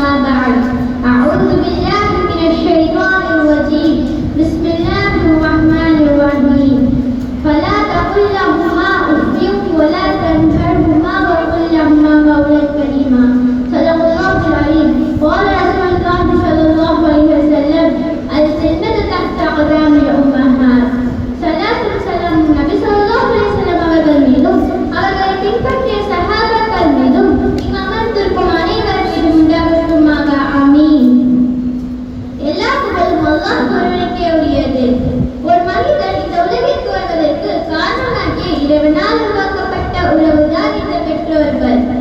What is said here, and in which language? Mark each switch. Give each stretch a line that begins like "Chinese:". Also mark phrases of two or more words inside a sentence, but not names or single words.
Arabic: بعد أعوذ بالله من الشيطان الرجيم بسم الله الرحمن الرحيم فلا تقل لهما أف ولا تنهرهما وقل لهما قولا كريما صدق الله العظيم قال رسول الله صلى الله عليه وسلم الجنة تحت أقدام الأمهات
Tamil: சலாத்தும் சலாமும் நபி ஸல்லல்லாஹு அலைஹி வஸல்லம் அவர்கள் மீதும் அவர்களை பின்பற்றிய சஹாபாக்கள் மீதும் இங்கு அமர்ந்திருக்கும் அனைவர் மீதும் உண்டாகட்டுமாக ஆமீன். எல்லா புகழும் அல்லாஹ் ஒருவனுக்கே உரியது. ஒரு மனிதன் இந்த உலகிற்கு வருவதற்கு காரணமாகிய இறைவனால் உருவாக்கப்பட்ட உறவுதான் இந்த பெற்றோர்கள்.